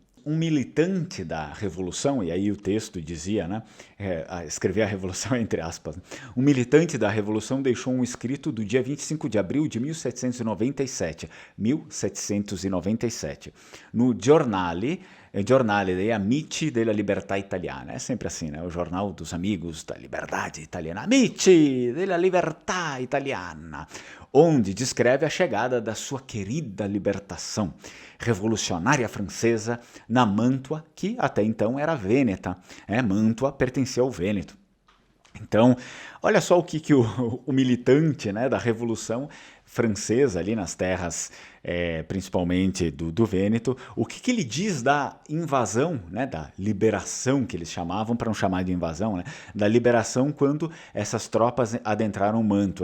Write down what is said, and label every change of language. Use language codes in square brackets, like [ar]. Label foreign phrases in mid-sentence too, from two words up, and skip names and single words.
[pt] Um militante da Revolução, e aí o texto dizia, né, escrever a Revolução entre aspas, né? Um militante da Revolução deixou um escrito do dia 25 de abril de 1797, no Giornale degli Amici della Libertà Italiana. É sempre assim, né? O jornal dos amigos da liberdade italiana. Amici della Libertà Italiana, onde descreve a chegada da sua querida libertação revolucionária francesa na Mântua, que até então era vêneta. Mântua pertencia ao Vêneto. Então, olha só o que o militante, né, da Revolução Francesa, ali nas terras, principalmente do Vêneto, o que ele diz da invasão, né, da liberação, que eles chamavam, para não chamar de invasão, né, da liberação quando essas tropas adentraram Mantua.